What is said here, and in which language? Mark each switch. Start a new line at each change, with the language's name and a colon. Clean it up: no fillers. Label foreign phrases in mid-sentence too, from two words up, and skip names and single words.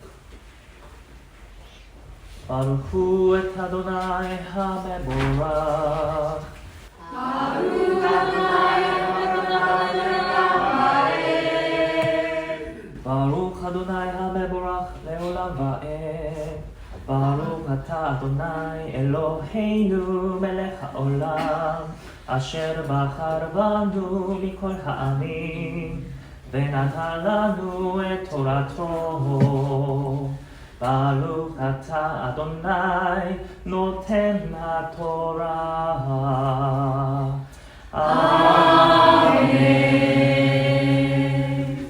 Hebrew: ברכו את אדוני המבורך ברוך אדוני ברוך אדוני המבורך לעולם ועד ברוך אתה אדוני אלוהינו מלך העולם אשר בחר בנו מכל העמים ונתן לנו את תורתו ברוך אתה אדוני נותן התורה 아멘.